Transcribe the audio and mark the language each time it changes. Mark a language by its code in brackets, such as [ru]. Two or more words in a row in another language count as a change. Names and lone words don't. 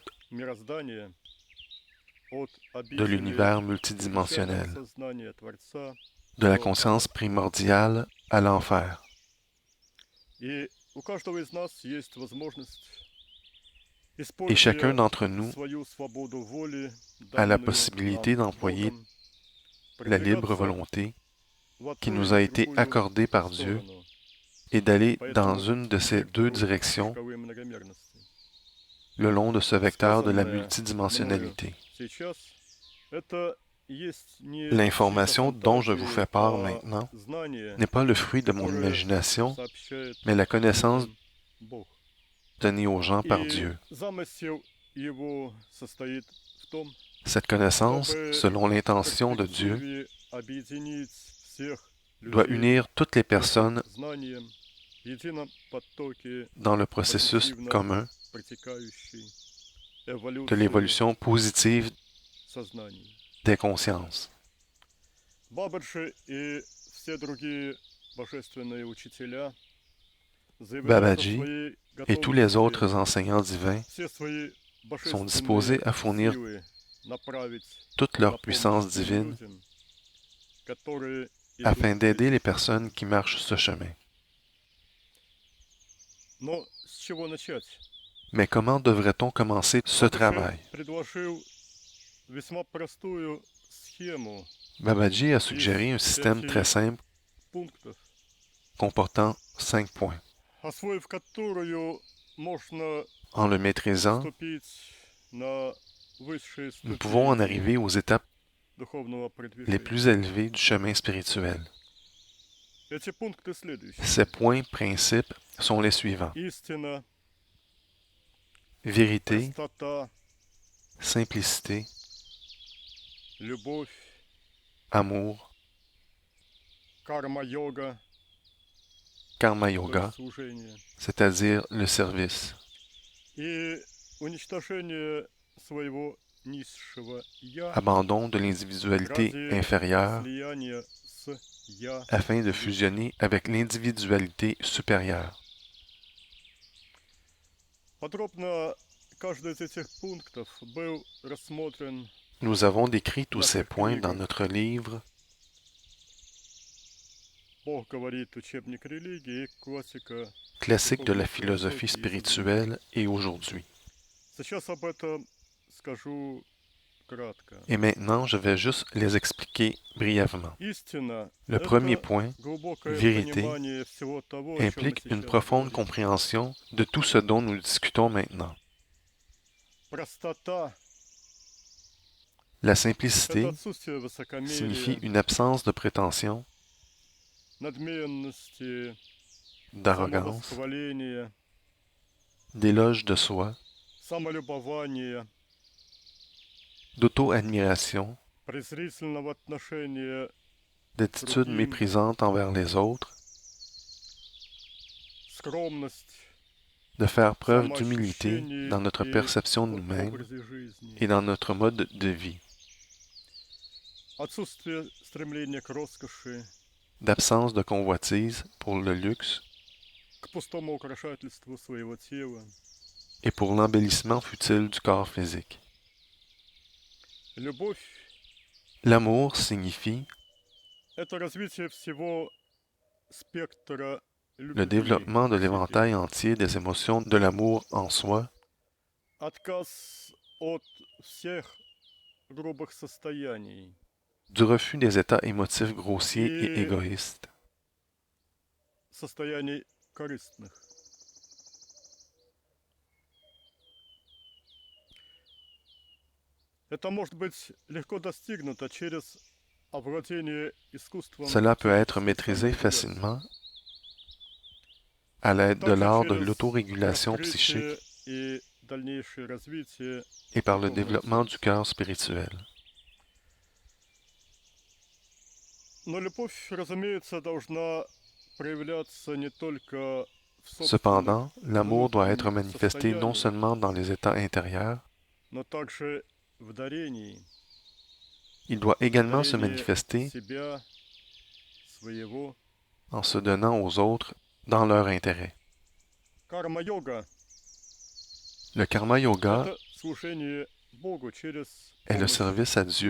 [ru] мироздания от [fr] de [ru] обители [fr] l'univers [ru] изначального [fr] multidimensionnel, [ru] сознания Творца [fr] de la [ru] до [fr] conscience [ru] ада. [fr] primordiale à l'enfer. [ru] И у каждого из нас есть возможность, [fr] Et chacun [ru] используя [fr] d'entre nous [ru] свою свободу воли, [fr] a la [ru] данную [fr] possibilité [ru] нам [fr] d'employer [ru] Богом, [fr] la libre [ru] продвигаться [fr] volonté [ru] в [fr] qui [ru] одну [fr] nous [ru] или [fr] a [ru] в [fr] été [ru] другую [fr] accordée par Dieu [ru] сторону [fr] et d'aller [ru] по [fr] dans [ru] этому [fr] une de ces deux [ru] вектору [fr] directions [ru] шкалы многомерности. [fr] le long de ce vecteur de la [ru] Сказанное мною [fr] multidimensionnalité. [ru] сейчас это есть не [fr] L'information [ru] чьи-то [fr] dont je vous [ru] фантазии, [fr] fais part [ru] а [fr] maintenant [ru] знание, [fr] n'est pas le fruit de mon [ru] которое [fr] imagination, [ru] сообщает [fr] mais la connaissance [ru] людям Бог. [fr] donnée aux gens par [ru] И [fr] Dieu. [ru] замысел его состоит в том, [fr] Cette connaissance, [ru] чтобы [fr] selon [ru] в [fr] l'intention de Dieu, [ru] перспективе объединить всех [fr] doit [ru] людей [fr] unir toutes les personnes [ru] знанием в едином потоке [fr] dans le processus [ru] позитивно [fr] commun [ru] протекающей [fr] de [ru] эволюции [fr] l'évolution positive [ru] сознания. [fr] des consciences. [ru] Бабаджи и все другие божественные учителя заявляют о [fr] Babaji [ru] своей [fr] et tous les [ru] готовности [fr] autres enseignants divins [ru] все свои [fr] sont disposés à fournir [ru] силы направить [fr] toute [ru] на [fr] leur [ru] помощь [fr] puissance [ru] тем [fr] divine [ru] людям, которые [fr] afin [ru] идут [fr] d'aider les [ru] этим [fr] personnes [ru] путем. [fr] qui marchent ce chemin. [ru] Но с чего начать? [fr] Mais comment devrait-on commencer ce [ru] Бабаджи [fr] travail? [ru] предложил весьма простую схему [fr] Babaji a [ru] из [fr] suggéré un système [ru] 5 [fr] très simple [ru] пунктов, [fr] comportant 5 points. [ru] освоив которую можно [fr] En le maîtrisant, [ru] вступить на высшие [fr] nous pouvons en [ru] ступени [fr] arriver aux étapes [ru] духовного [fr] les [ru] продвижения. [fr] plus élevées du chemin spirituel. [ru] Эти пункты следующие. [fr] Ces points principes sont les suivants. [ru] Истина, [fr] Vérité, [ru] простота, [fr] simplicité, [ru] любовь, [fr] amour, [ru] карма-йога, [fr] karma [ru] то [fr] yoga, [ru] есть служение, [fr] c'est-à-dire le service, [ru] и уничтожение своего низшего «я» [fr] abandon de l'individualité [ru] ради [fr] inférieure [ru] слияния с «я». [fr] afin de fusionner avec l'individualité supérieure. [ru] Подробно каждый из этих пунктов был рассмотрен [fr] Nous avons décrit tous ces [ru] наших [fr] points dans [ru] книгах. [fr] notre livre [ru] Бог говорит, учебник религии, классика [fr] Classique de la [ru] духовной [fr] philosophie [ru] философии и современности. [fr] spirituelle et aujourd'hui. [ru] Сейчас об этом скажу кратко. [fr] Et maintenant, je vais juste les expliquer brièvement. [ru] Истина – [fr] Le premier [ru] это [fr] point, [ru] глубокое [fr] vérité, [ru] понимание всего того, о чем мы [fr] implique une [ru] сейчас [fr] profonde [ru] говорим. [fr] compréhension de tout ce dont nous discutons maintenant. [ru] Простота [fr] La [ru] – это [fr] simplicité [ru] отсутствие [fr] signifie [ru] высокомерия, [fr] une absence de prétention, [ru] надменности, [fr] d'arrogance, [ru] самовосхваления, [fr] d'éloge de soi, [ru] самолюбования, [fr] d'auto-admiration, [ru] презрительного отношения к [fr] d'attitude [ru] другим, [fr] méprisante envers les autres, [ru] скромность, [fr] de faire preuve d'humilité [ru] самоощущение [fr] dans notre [ru] и [fr] perception de [ru] в [fr] nous-mêmes [ru] образе жизни. [fr] et dans notre mode de vie, [ru] Отсутствие стремления к роскоши, [fr] d'absence de convoitise pour le luxe [ru] к пустому украшательству своего тела. [fr] et pour l'embellissement futile du corps physique. [ru] Любовь [fr] L'amour signifie – [ru] это развитие всего спектра [fr] le [ru] любви, [fr] développement de [ru] в себе. [fr] l'éventail entier des émotions de l'amour en soi, [ru] Отказ от всех грубых состояний, [fr] du refus des états émotifs grossiers et [ru] И- [fr] égoïstes, [ru] состояний корыстных. Это может быть легко достигнуто через овладение искусством [fr] Cela peut être [ru] психической [fr] maîtrisé [ru] саморегуляции. [fr] facilement à l'aide de [ru] Также [fr] l'art de [ru] через [fr] l'autorégulation psychique [ru] раскрытие и дальнейшее развитие [fr] et par le [ru] духовного [fr] développement du [ru] сердца. [fr] cœur spirituel. [ru] Но любовь, разумеется, должна проявляться не только в собственных [fr] Cependant, l'amour doit être [ru] внутренних [fr] manifesté non [ru] состояниях, [fr] seulement dans les états intérieurs, [ru] но также в дарении, [fr] il doit également se [ru] дарении [fr] manifester [ru] себя, своего. [fr] en se donnant aux autres dans leur intérêt. [ru] Карма-йога [fr] Le karma – yoga [ru] это служение Богу через [fr] est le [ru] помощь [fr] service à Dieu